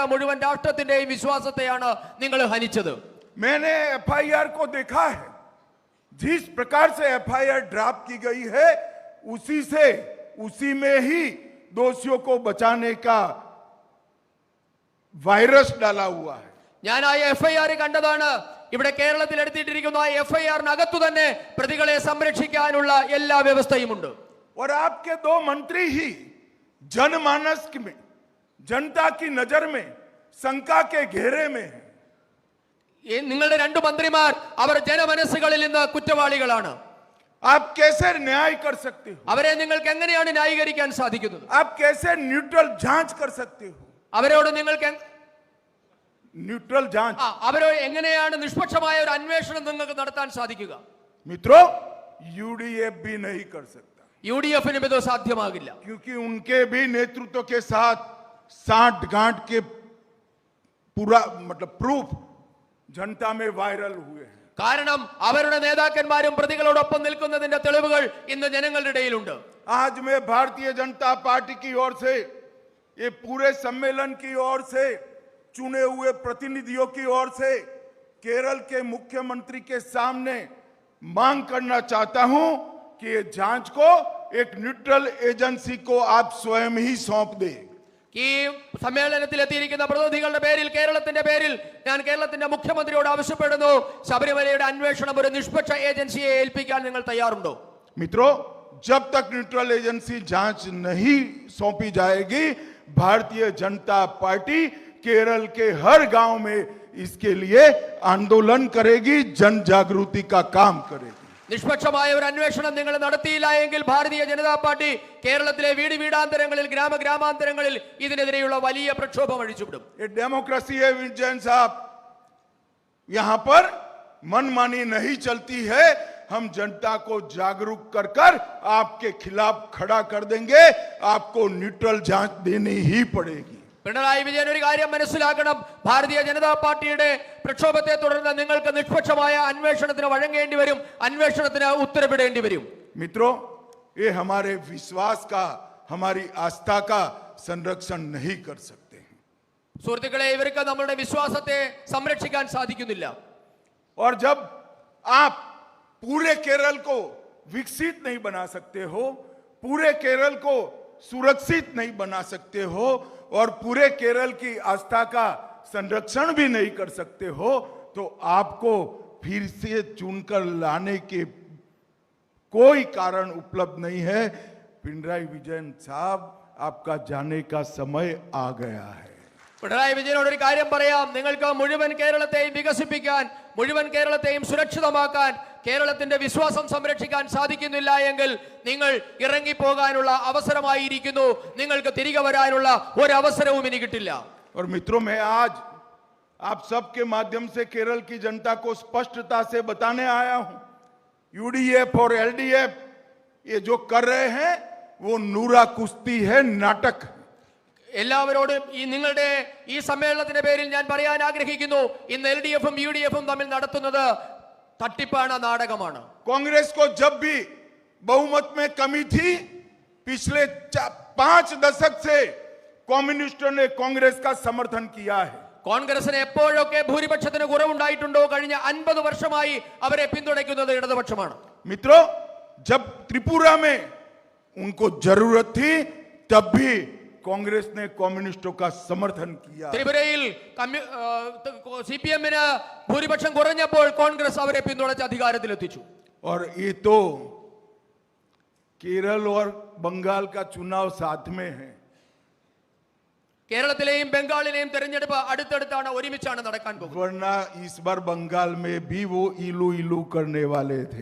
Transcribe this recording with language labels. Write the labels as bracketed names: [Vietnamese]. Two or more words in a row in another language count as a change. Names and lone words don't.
[Malayalam] മുഴുവൻ രാഷ്ട്രത്തിന്റെയും വിശ്വാസത്തെയാണ് നിങ്ങൾ ഹനിച്ചത്. [Hindi] मैंने एफआईआर को देखा है. जिस प्रकार से एफआईआर ड्राफ्ट की गई है, उसी में ही दोषियों को बचाने का वायरस डाला हुआ है. [Malayalam] ഞാൻ ആ എഫ്ഐആർ കണ്ടതാണ്. ഇവിടെ കേരളത്തിൽ എടുത്തിട്ടിരിക്കുന്ന ആ എഫ്ഐആറിനകത്തു തന്നെ പ്രതികളെ സംരക്ഷിക്കാനുള്ള എല്ലാ വ്യവസ്ഥയുമുണ്ട്. [Hindi] और आपके दो मंत्री ही जनमानस में, जनता की नजर में शंका के घेरे में है. [Malayalam] നിങ്ങളുടെ രണ്ട് മന്ത്രിമാർ അവർ ജനമനസ്സുകളിൽ നിന്ന് കുറ്റവാളികളാണ്. [Hindi] आप कैसे न्याय कर सकते हो? [Malayalam] അവരെ നിങ്ങൾക്ക് എങ്ങനെയാണ് ന്യായീകരിക്കാൻ സാധിക്കുന്നത്? [Hindi] आप कैसे न्यूट्रल जांच कर सकते हो? [Malayalam] അവരോട് നിങ്ങൾക്ക് [Hindi] न्यूट्रल जांच, [Malayalam] അവരോട് എങ്ങനെയാണ് നിഷ്പക്ഷമായ ഒരു അന്വേഷണം നിങ്ങൾക്ക് നടത്താൻ സാധിക്കുക? [Hindi] मित्रों, यूडीएफ भी नहीं कर सकता, [Malayalam] യുഡിഎഫിനും ഇത് സാധ്യമാകില്ല. [Hindi] क्योंकि उनके भी नेतृत्व के साथ साठ गांठ के पूरा मतलब प्रूफ जनता में वायरल हुए हैं. [Malayalam] കാരണം അവരുടെ നേതാക്കന്മാരും പ്രതികളോടൊപ്പം നിൽക്കുന്നതിന്റെ തെളിവുകൾ ഇന്ന് ജനങ്ങളുടെ ഇടയിലുണ്ട്. [Hindi] आज मैं भारतीय जनता पार्टी की ओर से, ये पूरे सम्मेलन की ओर से, चुने हुए प्रतिनिधियों की ओर से केरल के मुख्यमंत्री के सामने मांग करना चाहता हूं कि ये जांच को एक [English] neutral agency [Hindi] को आप स्वयं ही सौंप दें. [Malayalam] ഈ സമ്മേളനത്തിൽ എത്തിയിരിക്കുന്ന പ്രതിനിധികളുടെ പേരിൽ, കേരളത്തിന്റെ പേരിൽ ഞാൻ കേരളത്തിന്റെ മുഖ്യമന്ത്രിയോട് ആവശ്യപ്പെടുന്നു, ശബരിമലയുടെ അന്വേഷണം ഒരു നിഷ്പക്ഷ ഏജൻസിയെ ഏൽപ്പിക്കാൻ നിങ്ങൾ തയ്യാറുണ്ടോ? [Hindi] मित्रों, जब तक [English] neutral agency [Hindi] जांच नहीं सौंपी जाएगी, भारतीय जनता पार्टी केरल के हर गांव में इसके लिए आंदोलन करेगी, जन जागृति का काम करेगी. [Malayalam] നിഷ്പക്ഷമായ ഒരു അന്വേഷണം നിങ്ങൾ നടത്തിയില്ല എങ്കിൽ ഭാരതീയ ജനതാ പാർട്ടി കേരളത്തിലെ വീട് വീടാന്തരങ്ങളിൽ ഗ്രാമാന്തരങ്ങളിൽ ഇതിനെതിരെയുള്ള വലിയ പ്രക്ഷോഭം അഴിച്ചുവിടും. [Hindi] ये डेमोक्रेसी है विजयन साहब, यहां पर मनमानी नहीं चलती है। हम जनता को जागरूक कर कर आपके खिलाफ खड़ा कर देंगे, आपको न्यूट्रल जांच देनी ही पड़ेगी। [Malayalam] പിണറായി വിജയൻ ഒരു കാര്യം മനസ്സിലാക്കണം, ഭാരതീയ ജനതാ പാർട്ടിയുടെ പ്രക്ഷോഭത്തെ തുടർന്ന് നിങ്ങൾക്ക് നിഷ്പക്ഷമായ അന്വേഷണത്തിന് വഴങ്ങേണ്ടി വരും, അന്വേഷണത്തിന് ഉത്തരവിടേണ്ടി വരും. [Hindi] मित्रों, ये हमारे विश्वास का, हमारी आस्था का संरक्षण नहीं कर सकते हैं। [Malayalam] സുഹൃത്തുക്കളെ, ഇവർക്ക് നമ്മുടെ വിശ്വാസത്തെ സംരക്ഷിക്കാൻ സാധിക്കുന്നില്ല. [Hindi] और जब आप पूरे केरल को विकसित नहीं बना सकते हो, पूरे केरल को सुरक्षित नहीं बना सकते हो और पूरे केरल की आस्था का संरक्षण भी नहीं कर सकते हो, तो आपको फिर से चुनकर लाने के कोई कारण उपलब्ध नहीं है। पिनराई विजयन साहब, आपका जाने का समय आ गया है। [Malayalam] പിണറായി വിജയനോട് ഒരു കാര്യം പറയാം, നിങ്ങൾക്ക് മുഴുവൻ കേരളത്തെയും വികസിപ്പിക്കാൻ, മുഴുവൻ കേരളത്തെയും സുരക്ഷിതമാക്കാൻ, കേരളത്തിന്റെ വിശ്വാസം സംരക്ഷിക്കാൻ സാധിക്കുന്നില്ല എങ്കിൽ നിങ്ങൾ ഇറങ്ങിപ്പോകാനുള്ള അവസരമായിരിക്കുന്നു. നിങ്ങൾക്ക് തിരികെ വരാനുള്ള ഒരു അവസരവും ഇനി കിട്ടില്ല. [Hindi] और मित्रों, मैं आज आप सबके माध्यम से केरल की जनता को स्पष्टता से बताने आया हूं, यूडीएफ और एलडीएफ ये जो कर रहे हैं वो नूरा कुश्ती है, नाटक। [Malayalam] എല്ലാവരോടും നിങ്ങളുടെ ഈ സമ്മേളനത്തിന്റെ പേരിൽ ഞാൻ പറയാൻ ആഗ്രഹിക്കുന്നു, ഇന്ന് LDF-ഉം UDF-ഉം തമ്മിൽ നടത്തുന്നത് തട്ടിപ്പാണ്, നാടകമാണ്. [Hindi] कांग्रेस को जब भी बहुमत में कमी थी, पिछले 5 दशक से कम्युनिस्टों ने कांग्रेस का समर्थन किया है। [Malayalam] കോൺഗ്രസിന് എപ്പോഴൊക്കെ ഭൂരിപക്ഷത്തിന് കുറവുണ്ടായിട്ടുണ്ടോ കഴിഞ്ഞ 50 വർഷമായി അവരെ പിന്തുണയ്ക്കുന്നത് ഇടതുപക്ഷമാണ്. [Hindi] मित्रों, जब त्रिपुरा में उनको जरूरत थी तब भी कांग्रेस ने कम्युनिस्टों का समर्थन किया। [Malayalam] ത്രിപുരയിൽ CPM-ന് ഭൂരിപക്ഷം കുറഞ്ഞപ്പോൾ കോൺഗ്രസ് അവരെ പിന്തുണച്ച് അധികാരത്തിലെത്തിച്ചു. [Hindi] और ये तो केरल और बंगाल का चुनाव साथ में है। [Malayalam] കേരളത്തിലെയും ബംഗാളിലെയും തെരഞ്ഞെടുപ്പ് അടുത്തടുത്താണ്, ഒരുമിച്ചാണ് നടക്കാൻ പോകുന്നത്. [Hindi] वरना इस बार बंगाल में भी वो इलू इलू करने वाले थे।